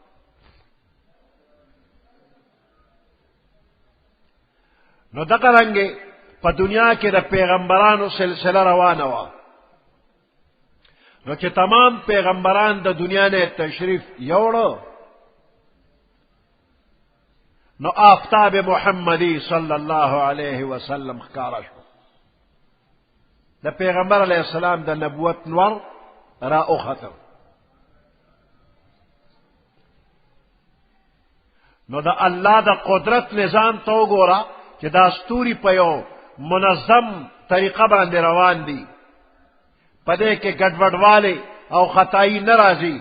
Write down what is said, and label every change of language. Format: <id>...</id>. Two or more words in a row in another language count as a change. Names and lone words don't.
<ps>نو دغه رنګه په دنیا کې د پیغمبرانو سلسله روانه وه. نو چې تمام پیغمبران د دنیا نه تشریف یوړو، نو آفتاب محمدی</ps> <ar>صلی اللہ علیہ وسلم</ar> <ps>ښکارا شو. د پیغمبر</ps> <ar>علیہ السلام</ar> <ps>د نبوت نور را اوختر. نو د الله د قدرت نظام ته وګوره چې دا ستوري په یو منظم طریقه باندې روان دي، پدې کې ګډوډواله او خطائی ناراضي.</ps>